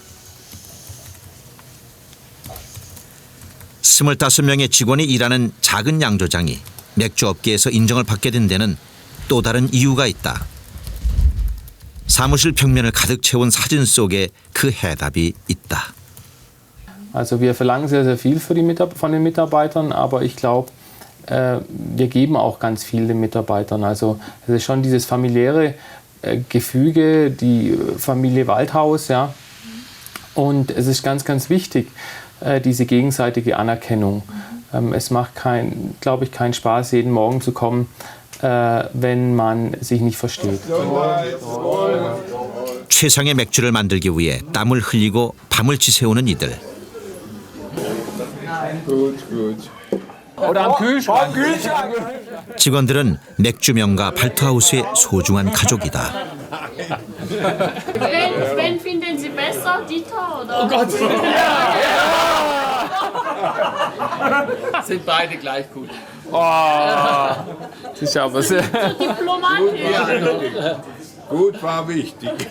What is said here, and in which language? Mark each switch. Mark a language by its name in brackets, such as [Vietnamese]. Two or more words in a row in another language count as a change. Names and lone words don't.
[Korean] 25명의 직원이 일하는 작은 양조장이 맥주업계에서 인정을 받게 된 데는 또 다른 이유가 있다. 사무실 벽면을 가득 채운 사진 속에 그 해답이 있다. [German] Also wir verlangen sehr, sehr viel von den Mitarbeitern, aber ich glaube, wir geben auch ganz viel den Mitarbeitern. Also es ist schon dieses familiäre Gefüge, die Familie Waldhaus, ja. Und es ist ganz, ganz wichtig, diese gegenseitige Anerkennung. Es macht, glaube ich, keinen Spaß, jeden Morgen zu kommen, wenn man sich nicht versteht. [Korean] 최상의 맥주를 만들기 위해 땀을 흘리고 밤을 지새우는 이들. [German] Oder am Kühlschrank. [Korean] 직원들은 맥주명가 발트하우스의 소중한 가족이다. [German] Wen finden Sie besser, Dieter oder? Oh Gott! Sind beide gleich gut. Oh, das ist aber sehr... Diplomatisch. Gut war wichtig.